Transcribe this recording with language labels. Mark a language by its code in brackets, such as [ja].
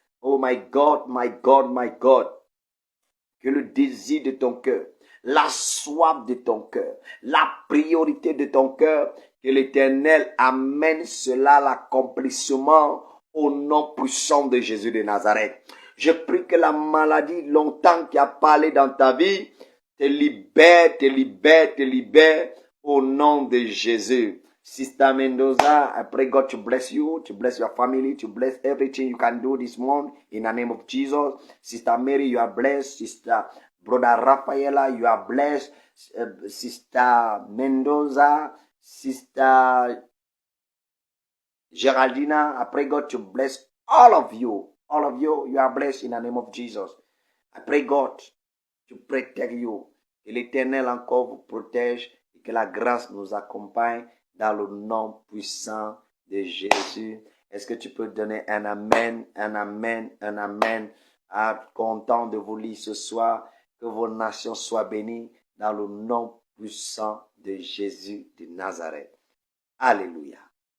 [en] Oh my God, my God, my God. [fr] Que le désir de ton cœur, la soif de ton cœur, la priorité de ton cœur, que l'Éternel amène cela à l'accomplissement au nom puissant de Jésus de Nazareth. Je prie que la maladie longtemps qui a parlé dans ta vie te libère, te libère, te libère au nom de Jésus. [en] Sister Mendoza, I pray God to bless you, to bless your family, to bless everything you can do this month in the name of Jesus. Sister Mary, you are blessed. Sister Brother Rafaela, you are blessed. Sister Mendoza, Sister Geraldina, I pray God to bless all of you. All of you, you are blessed in the name of Jesus. I pray God to protect you. [fr] Que l'Éternel encore vous protège et que la grâce nous accompagne dans le nom puissant de Jésus. Est-ce que tu peux donner un amen, un amen, un amen? Content de vous lire ce soir. Que vos nations soient bénies dans le nom puissant de Jésus de Nazareth. Alléluia.